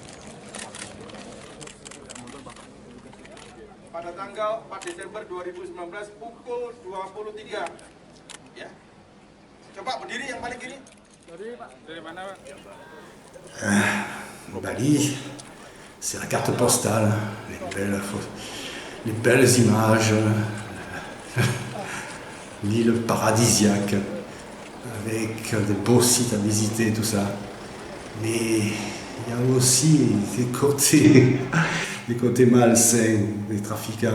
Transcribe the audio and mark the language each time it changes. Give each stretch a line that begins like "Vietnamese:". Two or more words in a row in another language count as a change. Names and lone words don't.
Indonesian: Pada tanggal 4 Desember 2019 pukul 23. Ya. Coba berdiri yang paling kiri. Dari Pak, dari mana Pak?
French: Bali, c'est la carte postale, les belles images, l'île paradisiaque, avec des beaux sites à visiter, tout ça. Mais il y a aussi des côtés malsains des trafiquants.